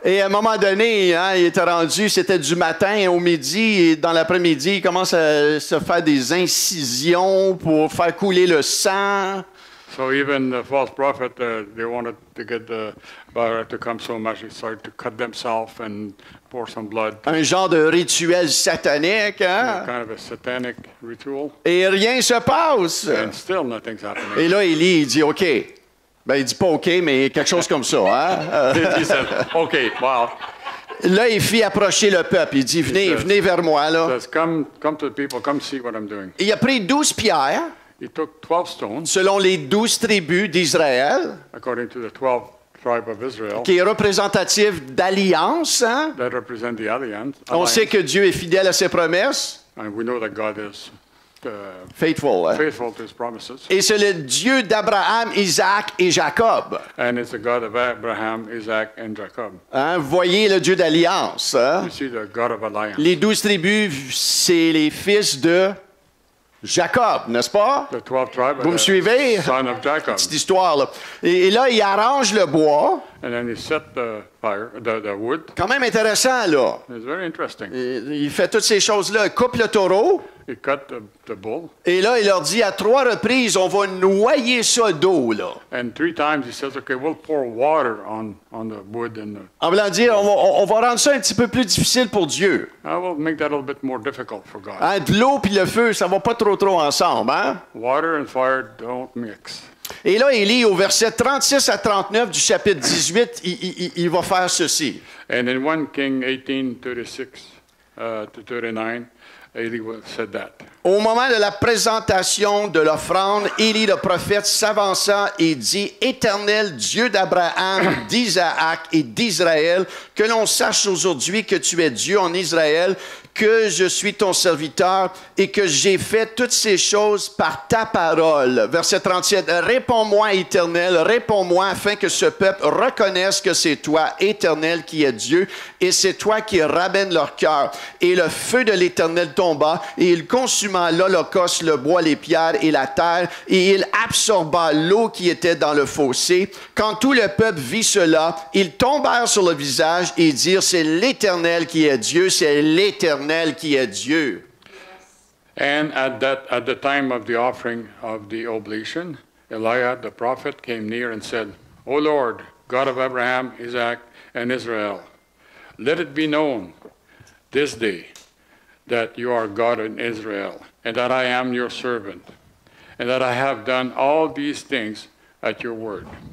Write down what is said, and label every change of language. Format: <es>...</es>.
<fr>Et à un moment donné, hein, il était rendu, c'était du matin au midi, et dans l'après-midi, il commence à se faire des incisions pour faire couler le sang.</fr> <en>So even the false prophet, they wanted to get the fire to come so much, they started to cut themselves and pour some blood.</en> <fr>Un genre de rituel satanique, hein?</fr> <en>Kind of a satanic ritual.</en> <fr>Et rien se passe.</fr> <en>And still nothing's happening.</en> <fr>Et là, Élie, il dit, OK. Ben, il dit pas OK, mais quelque chose comme ça, hein?</fr> <en>He said, okay, wow.</en> <fr>Là, il fit approcher le peuple. Il dit, venez, venez vers moi, là.</fr> <en>He says, come to the people, come see what I'm doing.</en> <fr>Il a pris 12 pierres,</fr> <en>He took 12 stones,</en> <fr>selon les 12 tribus d'Israël,</fr> <en>according to the 12 tribe of Israel,</en> <fr>qui est représentatif d'alliance, hein?</fr> <en>that represent the alliance.</en> <fr>On sait que Dieu est fidèle à ses promesses.</fr> <en>And we know that God is Faithful. Hein? faithful to his promises.</en> <fr>Et c'est le Dieu d'Abraham, Isaac et Jacob.</fr> <en>And it's the God of Abraham, Isaac, and Jacob.</en> <fr>Hein? Vous voyez le Dieu d'alliance. Hein?</fr> <en>You see the God of alliance.</en> <fr>Les 12 tribus, c'est les fils de Jacob, n'est-ce pas?</fr> <en>The 12 tribes.</en> <fr>Vous me suivez?</fr> <en>Son of Jacob.</en> <fr>Petite histoire, là. Et là, il arrange le bois.</fr> <en>And then he set the fire, the wood.</en> <fr>Quand même intéressant, là.</fr> <en>It's very interesting.</en> <fr>Il fait toutes ces choses-là. Il coupe le taureau.</fr> <en>He cut the bull.</en> <fr>Et là, il leur dit à 3 reprises, on va noyer ça d'eau, là.</fr> <en>And 3 times he says, okay, we'll pour water on the wood and</en> <fr>En voulant dire, on va rendre ça un petit peu plus difficile pour Dieu.</fr> <en>I will make that a little bit more difficult for God.</en> <fr>Hein, de l'eau puis le feu, ça va pas trop ensemble, hein?</fr> <en>Water and fire don't mix.</en> <fr>Et là, Élie, au verset 36 à 39 du chapitre 18, il va faire ceci.</fr> <en>And in 1 King 18, 36 to 39, Eli said that.</en> <fr>Au moment de la présentation de l'offrande, Élie le prophète s'avança et dit, « Éternel Dieu d'Abraham, d'Isaac et d'Israël, que l'on sache aujourd'hui que tu es Dieu en Israël, que je suis ton serviteur et que j'ai fait toutes ces choses par ta parole. » Verset 37, « Réponds-moi, Éternel, réponds-moi afin que ce peuple reconnaisse que c'est toi, Éternel, qui est Dieu, et c'est toi qui ramènes leur cœur. » Et le feu de l'Éternel tomba, et il consuma l'holocauste, le bois, les pierres et la terre, et il absorba l'eau qui était dans le fossé. Quand tout le peuple vit cela, ils tombèrent sur le visage et dirent, c'est l'Éternel qui est Dieu, c'est l'Éternel qui est Dieu.</fr> <en>And at the time of the offering of the oblation, Eliah the prophet came near and said, O Lord, God of Abraham, Isaac, and Israel, let it be known this day that you are God in Israel, and that I am your servant, and that I have done all these things at your word.</en>